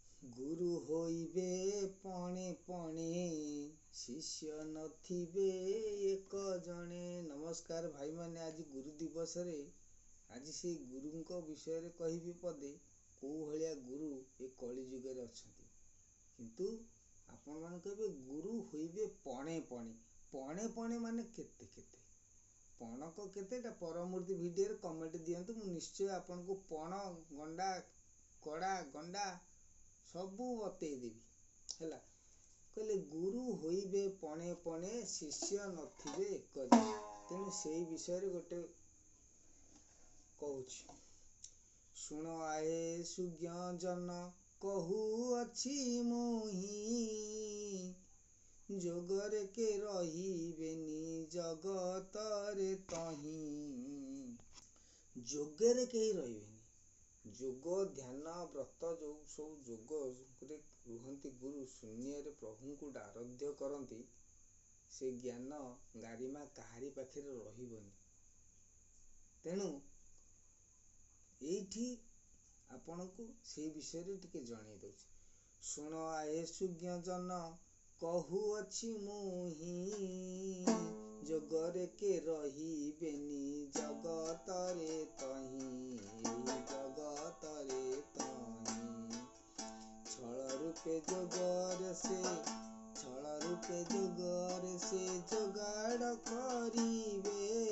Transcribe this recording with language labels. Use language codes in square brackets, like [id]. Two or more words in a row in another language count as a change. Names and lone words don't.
[or] ଗୁରୁ ହୋଇବେ ପଣେ ପଣେ ଶିଷ୍ୟ ନଥିବେ ଏକ ଜଣେ। ନମସ୍କାର ଭାଇ ମାନେ, ଆଜ ଗୁରୁ ଦିବସ ରେ ଆଜ ସେ ଗୁରୁଙ୍କ ବିଷୟ ରେ କହିବି ପଦେ କେ ଭଲିଆ ଗୁରୁ ଏ କଳି ଯୁଗ ରେ ଅଛନ୍ତି। କିନ୍ତୁ ଆପଣ ମାନ କହିବେ ଗୁରୁ ହୋଇବେ ପଣେ ପଣେ। ପଣେ ପଣେ ମାନେ କେତେ କେତେ ପଣକ କେତେଟା ପରମୂର୍ତ୍ତି ଭିଡିଓ ରେ କମେଣ୍ଟ ଦିଅନ୍ତୁ, ମୁଁ ନିଶ୍ଚୟ ଆପଣଙ୍କୁ ପଣ ଗଣ୍ଡା କଡ଼ା ଗଣ୍ଡା ସବୁ ବତାଇ ଦେବି ହେଲା। କହିଲେ ଗୁରୁ ହୋଇବେ ପଣେ ପଣେ ଶିଷ୍ୟ ନଥିବେ ଏକ ଜଣେ। ତେଣୁ ସେଇ ବିଷୟ ରେ ଗୋଟେ କହୁଛି, ଶୁଣ ଆହେ ସୁଜ୍ଞ ଜନ କହୁ ଅଛି ମୋହି, ଯୋଗରେ କେ ରହିବେନି ଜଗତ ରେ ତହିଁ। ଯୋଗରେ କେ ରହିବେନି, ଯୋଗ ଧ୍ୟାନ ବ୍ରତ ଯୋ ସବ ଯୋଗ ରେ ରୁହନ୍ତି ଗୁରୁ ଶୂନ୍ୟ ରେ ପ୍ରଭୁଙ୍କୁ ଆରାଧ୍ୟ କରନ୍ତି, ସେ ଜ୍ଞାନ ଗରିମା କାହାରି ପାଖେ ରହିବନି। ତେଣୁ ଏଠି ଆପଣଙ୍କୁ ସେ ବିଷୟ ରେ ଟିକେ ଜଣାଇ ଦଉଛି। ଶୁଣ ଆହେ ସୁଜ୍ଞ ଜନ କହୁ ଅଛି ମୋହି, ଯୋଗରେ କେ ରହିବେନି ଜଗତ ରେ ତହିଁ। ଜଗତ ରେ ତହିଁ ଛଳ ରୂପେ ଯୋଗରେ ସେ, ଛଳ ରୂପେ ଯୋଗରେ ସେ ଯୋଗାଡ଼ କରିବେ।